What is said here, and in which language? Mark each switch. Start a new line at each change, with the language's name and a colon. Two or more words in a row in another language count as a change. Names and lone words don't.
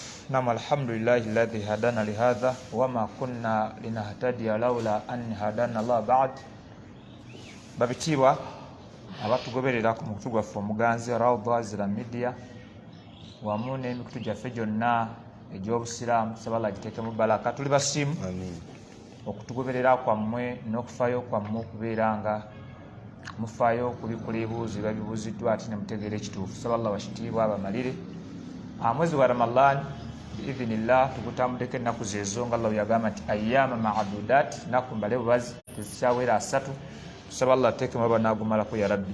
Arabic: نعم الحمد لله الذي هدانا لهذا وما كنا لنهتدي لولا أن هدانا الله بعد
Ganda: babitibwa abatugoberera ku mukutu gwaffe omuganzi Rawda Zira Media wamu n'emikutu gyaffe gyonna egy'obusiraamu sabala agiteekemu baraka tuli basimu okutugoberera kwammwe n'okufaayo kwammwe okubeera nga mufaayo kubikula ebibuuzo ebibuuziddwa ate ne mutegeera ekituufu sabala wakitiibwa abamalire mwezi wa Ramadhan biidhinillah tugutambudeko ennaku zeezo nga Allah yagamba nti
Arabic: ayyama ma'dudat
Ganda: naku mbale bubazi tezikyawera 3 tusaba Allah ateekemu abanaagumalako
Arabic: ya rabbi